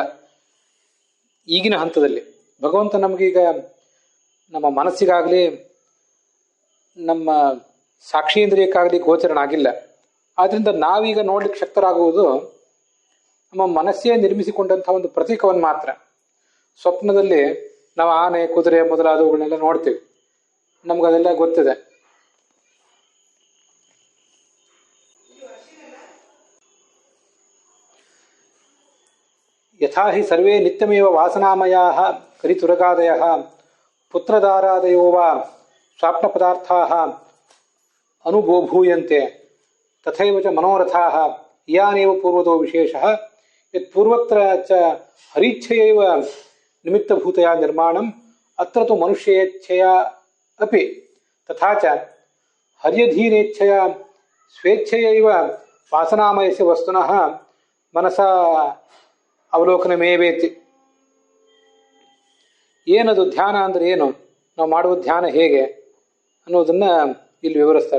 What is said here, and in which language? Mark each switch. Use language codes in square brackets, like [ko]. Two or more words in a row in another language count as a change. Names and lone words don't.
[kn] ಈಗಿನ ಹಂತದಲ್ಲಿ ಭಗವಂತ ನಮಗೀಗ ನಮ್ಮ ಮನಸ್ಸಿಗಾಗಲಿ ನಮ್ಮ ಸಾಕ್ಷೀಂದ್ರಿಯಕ್ಕಾಗಲಿ ಗೋಚರನಾಗಿಲ್ಲ. ಆದ್ದರಿಂದ ನಾವೀಗ ನೋಡ್ಲಿಕ್ಕೆ ಶಕ್ತರಾಗುವುದು ನಮ್ಮ ಮನಸ್ಸೇ ನಿರ್ಮಿಸಿಕೊಂಡಂತಹ ಒಂದು ಪ್ರತೀಕವನ್ನು ಮಾತ್ರ. ಸ್ವಪ್ನದಲ್ಲಿ ನಾವು ಆನೆ, ಕುದುರೆ ಮೊದಲಾದವುಗಳನ್ನೆಲ್ಲ ನೋಡ್ತೀವಿ, ನಮಗದೆಲ್ಲ ಗೊತ್ತಿದೆ. [sa] ಯಥಾ ಹಿ ಸರ್ವೇ ನಿತ್ಯಮೇವ ವಾಸನಾಮಯಾಃ ಕರಿತುರಗಾದಯಃ ಪುತ್ರದಾರಾದಯೋ ವಾ ಸ್ವಾಪ್ನ ಪದಾರ್ಥಾಃ ಅನುಭೂಯಂತೆ ತಥೈವ ಚ ಮನೋರಥಾಃ ಇಯಾನೇವ ಪೂರ್ವದೋ ವಿಶೇಷಃ ಯತ್ ಪೂರ್ವತ್ರ ಚ ಹರೀಚ್ಛಯೈವ ನಿಮಿತ್ತಭೂತಯಾ ನಿರ್ಮಾಣಂ ಅತ್ರ ತು ಮನುಷ್ಯೇಚ್ಛಯಾ ಅಪಿ ತಥಾ ಚ ಹರ್ಯಧೀನೇಚ್ಛಯಾ ಸ್ವೇಚ್ಛಯೈವ ವಾಸನಾಮಯಸ್ಯ ವಸ್ತುನಃ ಮನಸಾ ಅವಲೋಕನಮೇವೇತಿ. [kn] ಏನದು ಧ್ಯಾನ ಅಂದರೆ ಏನು, ನಾವು ಮಾಡುವ ಧ್ಯಾನ ಹೇಗೆ ಅನ್ನೋದನ್ನ ಇಲ್ಲಿ ವಿವರಿಸ್ತಾರೆ.